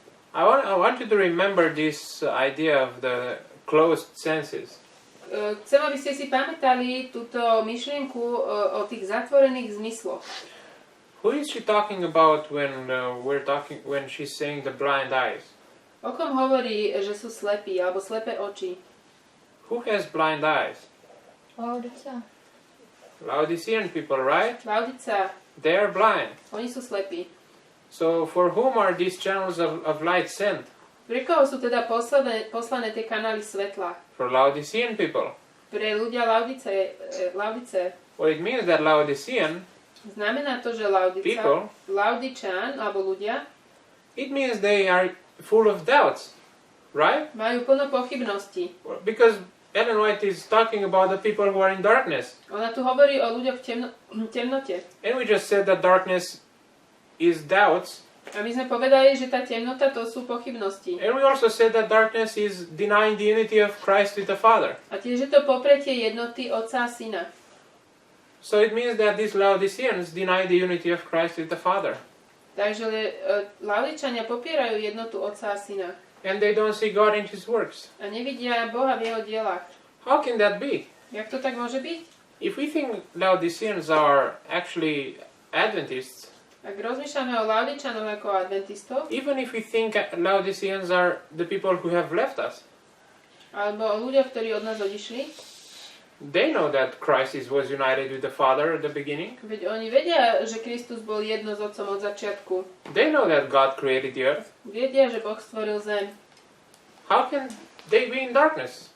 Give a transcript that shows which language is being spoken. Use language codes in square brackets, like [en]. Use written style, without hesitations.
[en] I want you to remember this idea of the closed senses. [sk] Chcem, aby ste si pamätali túto myšlienku o tých zatvorených zmysloch. [en] Who is she talking about when she's saying the blind eyes? [sk] O kom hovorí, že sú slepí alebo slepé oči? [en] Who has blind eyes? [sk] Laodica. [en] Laodicean people, right? [sk] Laodica. [en] They are blind. [sk] Oni sú slepí. [en] So for whom are these channels of light sent? [sk] Pre koho sú teda poslané tie kanály svetla? [en] For Laodicean people. [sk] Pre ľudia Laodice. [en] Well, it means that Laodicean [sk] Znamená to, že [en] people, [sk] Laodičan alebo ľudia, [en] it means they are full of doubts, right? [sk] majú plno pochybností. [en] Because Ellen White is talking about the people who are in darkness. [sk] Ona tu hovorí o ľuďoch v temnote. [en] And we just said that darkness is doubts. [sk] A my sme povedali, že tá temnota to sú pochybnosti. [en] And we also said that darkness is denying the unity of Christ with the Father. [sk] A tiež je to popretie jednoty Otca a Syna. [en] So it means that these Laodiceans deny the unity of Christ with the Father. [sk] Takže Laodičania popierajú jednotu Otca a Syna. [en] And they don't see God in His works. [sk] A nevidia Boha v jeho dielach. [en] How can that be? [sk] Jak to tak môže byť? [en] If we think Laodiceans are actually Adventists, [sk] Ak rozmýšľame o Laodičanoch ako adventistov, [en] even if we think Laodiceans are the people who have left us, [sk] alebo o ľuďoch, ktorí od nás odišli, [en] they know that Christ was united with the Father at the beginning. [sk] veď oni vedia, že Kristus bol jedno s Otcom od začiatku. [en] They know that God created the earth. [sk] Vedia, že Boh stvoril zem. [en] How can they be in darkness?